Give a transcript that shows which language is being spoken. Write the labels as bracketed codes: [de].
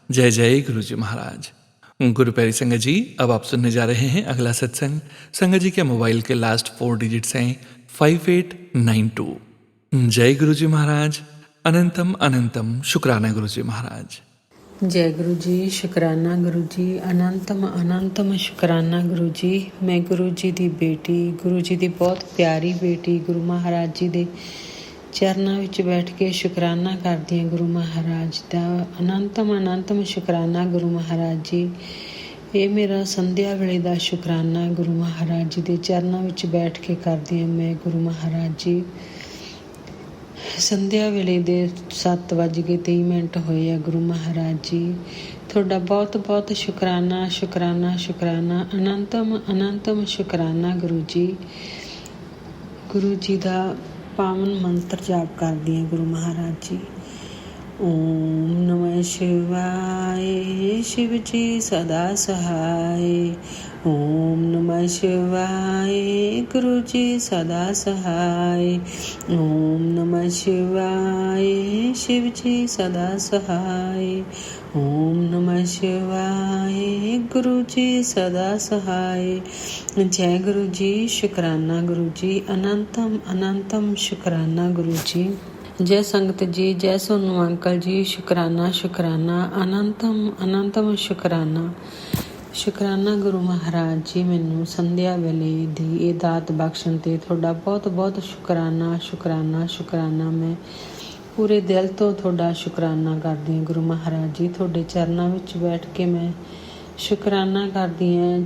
[hi] जय जय गुरु जी महाराज। गुरु प्यारी संगत जी, अब आप सुनने जा रहे हैं अगला सत्संग। संगत जी के मोबाइल के लास्ट 4 डिजिट्स हैं 5892। जय गुरु जी महाराज। अनंतम अनंतम शुक्राना गुरु जी महाराज। जय गुरु जी, शुकराना गुरु जी, अनंतम अनंतम शुकराना गुरु जी। मैं गुरु जी [pa] ਦੀ ਬੇਟੀ, ਗੁਰੂ ਜੀ ਦੀ ਬਹੁਤ ਪਿਆਰੀ ਬੇਟੀ, ਗੁਰੂ ਮਹਾਰਾਜ ਜੀ ਦੇ ਚਰਨਾਂ ਵਿੱਚ ਬੈਠ ਕੇ ਸ਼ੁਕਰਾਨਾ ਕਰਦੀ ਹਾਂ ਗੁਰੂ ਮਹਾਰਾਜ ਦਾ। ਅਨੰਤਮ ਅਨੰਤਮ ਸ਼ੁਕਰਾਨਾ ਗੁਰੂ ਮਹਾਰਾਜ ਜੀ। ਇਹ ਮੇਰਾ ਸੰਧਿਆ ਵੇਲੇ ਦਾ ਸ਼ੁਕਰਾਨਾ ਗੁਰੂ ਮਹਾਰਾਜ ਜੀ ਦੇ ਚਰਨਾਂ ਵਿੱਚ ਬੈਠ ਕੇ ਕਰਦੀ ਹਾਂ ਮੈਂ ਗੁਰੂ ਮਹਾਰਾਜ ਜੀ। ਸੰਧਿਆ ਵੇਲੇ ਦੇ 7:23 ਹੋਏ ਆ ਗੁਰੂ ਮਹਾਰਾਜ ਜੀ। ਤੁਹਾਡਾ ਬਹੁਤ ਬਹੁਤ ਸ਼ੁਕਰਾਨਾ ਸ਼ੁਕਰਾਨਾ ਸ਼ੁਕਰਾਨਾ, ਅਨੰਤਮ ਅਨੰਤਮ ਸ਼ੁਕਰਾਨਾ ਗੁਰੂ ਜੀ। ਗੁਰੂ ਜੀ ਦਾ ਪਾਵਨ ਮੰਤਰ ਜਾਪ ਕਰਦੀ ਹਾਂ ਗੁਰੂ ਮਹਾਰਾਜ ਜੀ। [hi] ਓਮ ਨਮः शिवाय, शिव जी सदा सहाय। ओम नमः शिवाय, गुरु जी सदा सहाय। ओम नमः शिवाय, शिव जी सदा सहाय। ओम नमः शिवाय, गुरु जी सदा सहाय। जय गुरु जी, शुकराना गुरु जी, अनंतम अनंतम शुकराना गुरु जी। जय संगत जी, जय सोनू अंकल जी, शुकराना शुकराना, अनंतम अनंतम शुकराना। [pa] ਸ਼ੁਕਰਾਨਾ ਗੁਰੂ ਮਹਾਰਾਜ ਜੀ, ਮੈਨੂੰ ਸੰਧਿਆ ਵੇਲੇ ਦੀ ਇਹ ਦਾਤ ਬਖਸ਼ਣ 'ਤੇ ਤੁਹਾਡਾ ਬਹੁਤ ਬਹੁਤ ਸ਼ੁਕਰਾਨਾ ਸ਼ੁਕਰਾਨਾ ਸ਼ੁਕਰਾਨਾ। ਮੈਂ ਪੂਰੇ ਦਿਲ ਤੋਂ ਤੁਹਾਡਾ ਸ਼ੁਕਰਾਨਾ ਕਰਦੀ ਹਾਂ ਗੁਰੂ ਮਹਾਰਾਜ ਜੀ। ਤੁਹਾਡੇ ਚਰਨਾਂ ਵਿੱਚ ਬੈਠ ਕੇ ਮੈਂ ਸ਼ੁਕਰਾਨਾ ਕਰਦੀ ਹਾਂ।